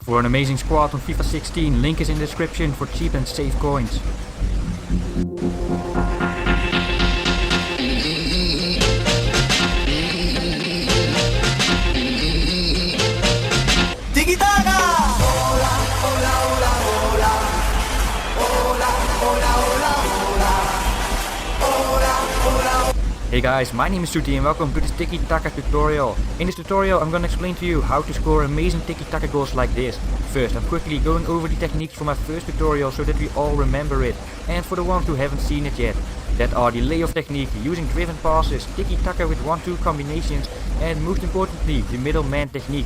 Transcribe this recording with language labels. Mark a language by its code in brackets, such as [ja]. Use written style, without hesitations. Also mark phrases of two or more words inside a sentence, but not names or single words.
[en] amazing squad on FIFA 16, link is in the description for cheap and safe coins. TIKI TAKA! [es] Hola, hola, hola, hola. Hola, hola, hola, hola. Hola, hola. [en] Hey guys, my name is Suti and welcome to this Tiki Taka tutorial. In this tutorial I'm gonna explain to you how to score amazing Tiki Taka goals like this. First, I'm quickly going over the techniques from my first tutorial so that we all remember it. And for the ones who haven't seen it yet, that are the layoff technique, using driven passes, Tiki Taka with 1-2 combinations, and most importantly, the middleman technique.